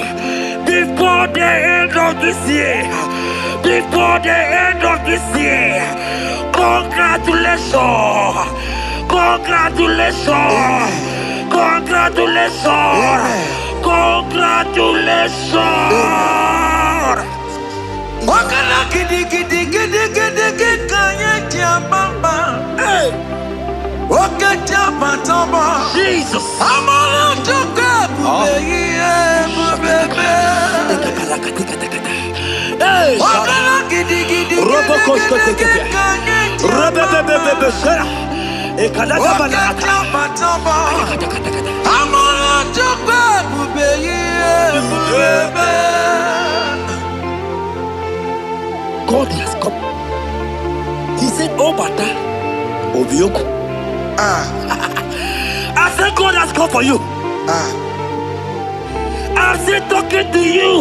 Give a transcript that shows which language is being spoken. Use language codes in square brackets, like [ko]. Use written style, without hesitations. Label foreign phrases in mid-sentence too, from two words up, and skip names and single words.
[en] Before the end of this year, before the end of this year, congratulations, congratulations, congratulations, congratulations. Wakala gidi gidi gidi gidi gidi kanya bamba. Wakacha patamba. Jesus. Amala toka bubeye. Wakala gidi gidi gidi gidi kanya. Wakacha patamba. Amala toka bubeye. God has come. He said, oh, Bata, Obioku. I said, God has come for you. I'm still talking to you.